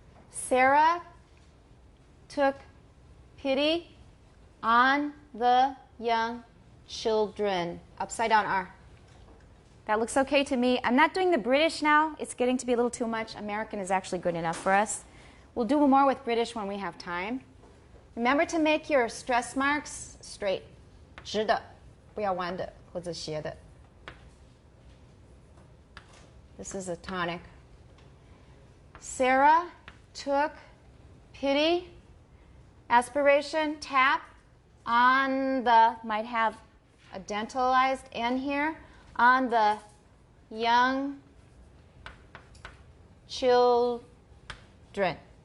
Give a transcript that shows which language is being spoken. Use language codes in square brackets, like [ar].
[en] Sarah took pity on the young children. Upside down R. That looks okay to me. I'm not doing the British now. It's getting to be a little too much. American is actually good enough for us. We'll do more with British when we have time. Remember to make your stress marks straight. [zh] 直的，不要弯的或者斜的。 [en] This is a tonic. Sarah took pity, aspiration, tap on the, might have a dentalized N here, on the young children.